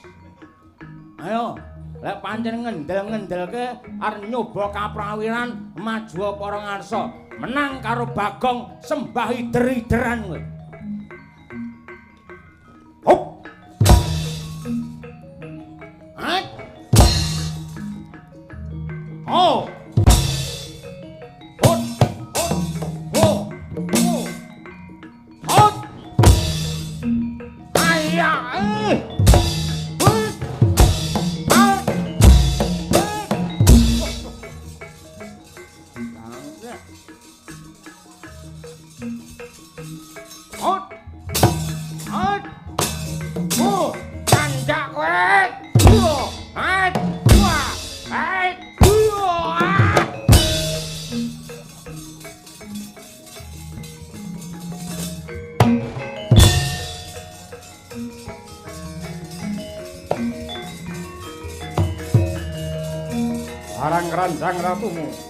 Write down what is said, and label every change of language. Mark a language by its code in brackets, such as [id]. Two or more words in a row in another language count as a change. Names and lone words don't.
[jv] Ayo, lek pancen ngendel-ngendelke arep nyoba kaprawiran maju para ngarsa, menang karo Bagong sembah ider-ideran kowe. Hop. Hah? Oh. Hot. Hot. Oh. Oh. Hot. Ayah. Hot. Hot. Oh, tanjak kowe. Hot. Wah. Hot. Arang keranjang ratumu.